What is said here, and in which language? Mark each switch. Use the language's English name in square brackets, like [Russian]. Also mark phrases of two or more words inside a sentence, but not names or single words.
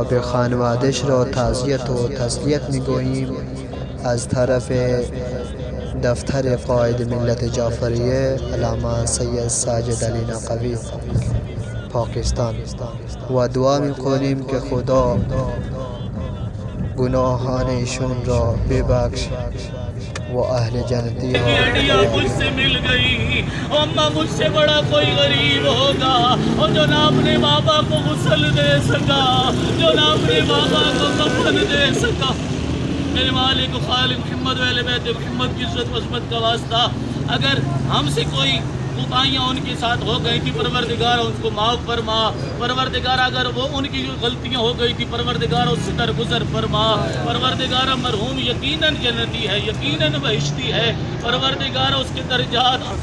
[Persian] به خانوادش را تعزیت و تسلیت می‌گوییم از طرف دفتر قائد ملت جعفریه علامه سید ساجد علی نقوی پاکستان و دعا می‌کنیم که خدا گناهان ایشون را ببخش [Urdu] وہ اہل جنتی ہو۔ بیٹیاں مجھ سے مل گئی، اماں مجھ سے بڑا کوئی غریب ہوگا اور جو نہ اپنے بابا کو غسل دے سکا، جو نہ اپنے بابا کو کفن دے سکا۔ میرے مالک و خالق محمد و اہل بیت محمد کی عزت و عظمت کا واسطہ، اگر ہم سے کوئی کوتاہیاں ان کے ساتھ ہو گئی تھی پروردگار ان کو معاف فرما، پروردگار اگر وہ ان کی جو غلطیاں ہو گئی تھی پروردگار اس سے درگزر فرما، پروردگار مرحوم یقیناً جنتی ہے، یقیناً بہشتی ہے، پروردگار اس کے درجات